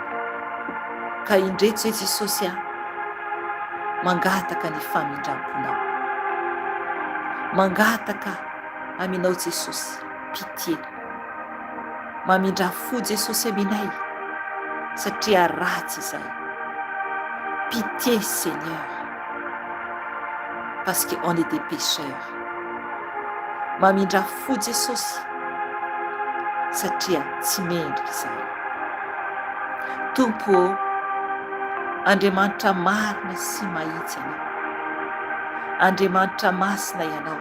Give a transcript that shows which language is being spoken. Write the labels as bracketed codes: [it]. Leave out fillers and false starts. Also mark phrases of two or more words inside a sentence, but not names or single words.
[mg] Ka indreto zay Jesosy mangataka ny famindramponao. Mangataka aminao Jesosy pitié. Mamindrafo Jesosy aminay satria ratsy izay. [fr] Pitié Seigneur, parce qu'on est des pécheurs. [mg] Mamindrafo Jesosy satria tsy mendrika izay. Tompo, Andriamanitra marina sy mahitsy ianao. Andriamanitra masina ianao.